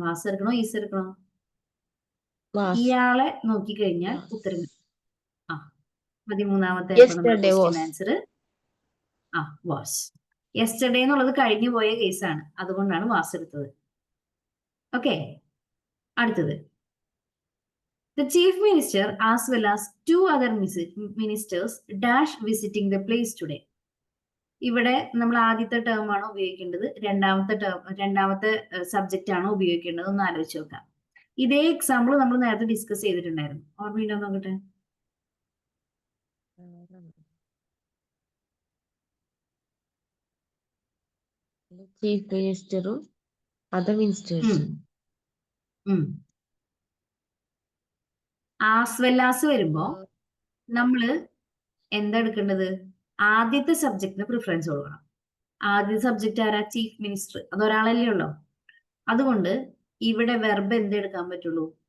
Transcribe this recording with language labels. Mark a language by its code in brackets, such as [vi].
[ml] Was എടുക്കണോ is എടുക്കണോ? [en] Was. [ml] ഇയാളെ നോക്കിക്കഴിഞ്ഞാൽ [en] Was. [ml] ഉത്തരം ആ 13ാമത്തെ [en] Yesterday [ml] question [en] was. Answer was. [ml] Yesterday എന്നുള്ളത് കഴിഞ്ഞു പോയ കേസാണ്, അതുകൊണ്ടാണ് വാസ് എടുത്തത്. ഓക്കെ, അടുത്തത്. [en] The chief minister as well as 2 other ministers dash visiting the place today. [ml] ഇവിടെ നമ്മൾ ആദ്യത്തെ ടേം ആണോ ഉപയോഗിക്കേണ്ടത്, രണ്ടാമത്തെ സബ്ജക്റ്റ് ആണോ ഉപയോഗിക്കേണ്ടത് ഒന്ന് ആലോചിച്ച് നോക്കാം. ഇതേ എക്സാമ്പിൾ നമ്മൾ നേരത്തെ ഡിസ്കസ് ചെയ്തിട്ടുണ്ടായിരുന്നു, ഓർമ്മയുണ്ടോ നോക്കട്ടെ? [en] Chief Minister, other ministers. [ml] As well as വരുമ്പോ നമ്മള് എന്താ എടുക്കേണ്ടത്? ആദ്യത്തെ സബ്ജക്റ്റിന് പ്രിഫറൻസ് കൊടുക്കണം. ആദ്യത്തെ സബ്ജക്റ്റ് ആരാ? Chief minister. അതൊരാളല്ലേ ഉള്ളോ? അതുകൊണ്ട് ഇവിടെ വെർബ് എന്തെടുക്കാൻ പറ്റുള്ളൂ?